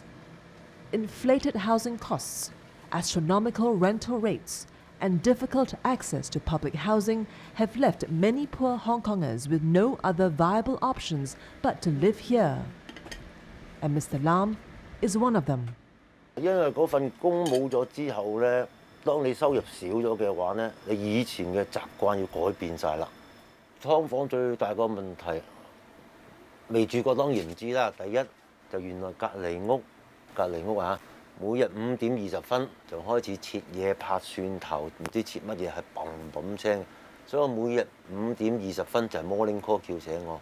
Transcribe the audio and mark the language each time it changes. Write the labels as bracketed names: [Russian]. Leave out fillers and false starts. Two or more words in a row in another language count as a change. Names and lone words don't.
[English] Inflated housing costs, astronomical rental rates, and difficult access to public housing have left many poor Hong Kongers with no other viable options but to live here. And Mr. Lam is one of them. [Cantonese] 因為嗰份工冇咗之後咧，當你收入少咗嘅話咧，你以前嘅習慣要改變晒啦。劏房最大個問題，未住過當然唔知啦。第一就原來隔離屋啊，每日5點20分就開始切嘢拍蒜頭，唔知切乜嘢係砰砰聲，所以我每日5點20分就係 [English] morning call [Cantonese] 叫醒我。